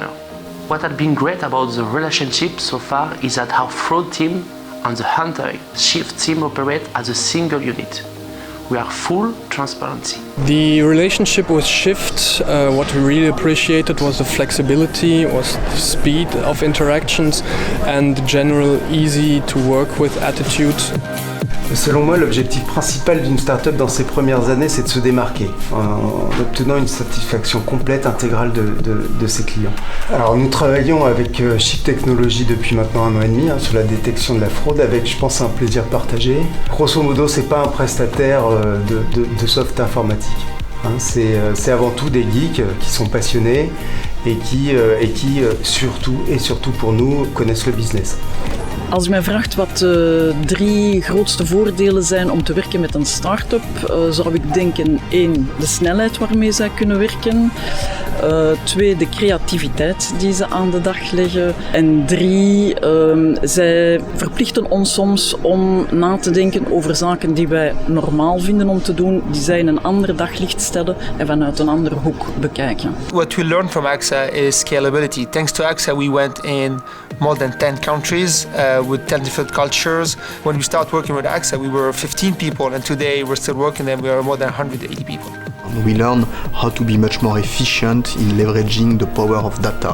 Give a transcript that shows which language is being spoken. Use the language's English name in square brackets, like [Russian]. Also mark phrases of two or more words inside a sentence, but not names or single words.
[English] What has been great about the relationship so far is that our fraud team and the Hunter Shift team operate as a single unit. We are full transparency. The relationship with Shift, what we really appreciated was the flexibility, was the speed of interactions and the general easy to work with attitude. [French] Selon moi, l'objectif principal d'une start-up dans ses premières années, c'est de se démarquer en obtenant une satisfaction complète, intégrale de ses clients. Alors nous travaillons avec Shift Technologies depuis maintenant 1 an et demi sur la détection de la fraude avec, je pense, un plaisir partagé. Grosso modo, c'est pas un prestataire de soft informatique. C'est avant tout des geeks qui sont passionnés et qui surtout pour nous, connaissent le business. [Dutch] Als u mij vraagt wat de 3 grootste voordelen zijn om te werken met een start-up, zou ik denken 1, de snelheid waarmee zij kunnen werken. 2, de creativiteit die ze aan de dag leggen. En 3, zij verplichten ons soms om na te denken over zaken die wij normaal vinden om te doen, die zij in een ander daglicht stellen en vanuit een andere hoek bekijken. [English] What we learned from AXA is scalability. Thanks to AXA, we went in more than 10 countries with 10 different cultures. When we started working with AXA, we were 15 people, and today we're still working and we are more than 180 people. We learn how to be much more efficient in leveraging the power of data.